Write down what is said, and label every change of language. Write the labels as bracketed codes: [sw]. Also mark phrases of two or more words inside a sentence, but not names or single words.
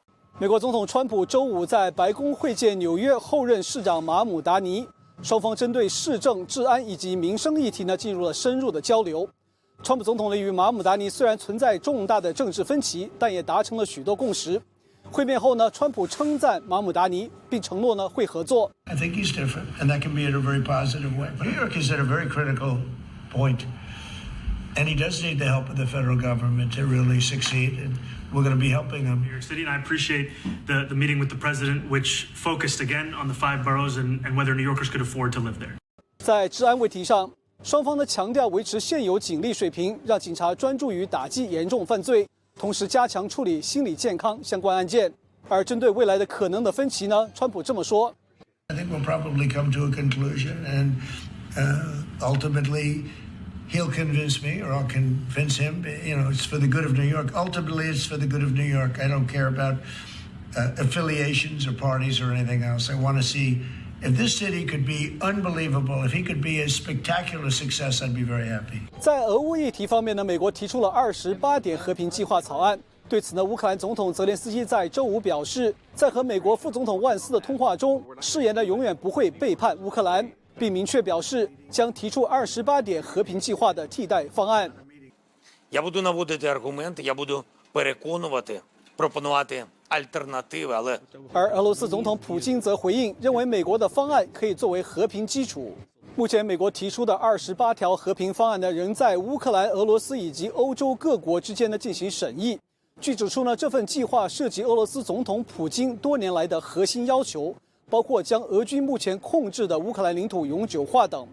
[zh] 美国总统川普周五在白宫会见纽约后任市长马姆达尼，双方针对市政、治安以及民生议题进入了深入的交流。川普总统与马姆达尼虽然存在重大的政治分歧，但也达成了许多共识。会面后川普称赞马姆达尼，并承诺会合作。 [en] I think he's different, and that can be in a very positive way. New York is at a very critical point, and he does need the help of the federal government to really succeed, and we're going to be helping him. New York City, and I appreciate the meeting with the president, which focused again on the 5 boroughs and whether New Yorkers could afford to live there. [zh] 在治安问题上，双方强调维持现有警力水平，让警察专注于打击严重犯罪，同时加强处理心理健康相关案件。而针对未来的可能的分歧川普这么说 [en] I think we'll probably come to a conclusion, and ultimately he'll convince me or I'll convince him, it's for the good of New York. Ultimately, it's for the good of New York. I don't care about affiliations or parties or anything else. I want to see If this city could be unbelievable, if he could be a spectacular success, I'd be very happy. [zh] 在俄乌议题方面呢，美国提出了28点和平计划草案。对此呢，乌克兰总统泽连斯基在周五表示，在和美国副总统万斯的通话中，誓言呢永远不会背叛乌克兰，并明确表示将提出28点和平计划的替代方案。 [uk] Я буду наводити аргументи, я буду переконувати, пропонувати альтернативи, але [zh] 而俄罗斯总统普京则回应，认为美国的方案可以作为和平基础。目前，美国提出的28条和平方案呢，仍在乌克兰、俄罗斯以及欧洲各国之间呢进行审议。据指出呢，这份计划涉及俄罗斯总统普京多年来的核心要求，包括将俄军目前控制的乌克兰领土永久化等。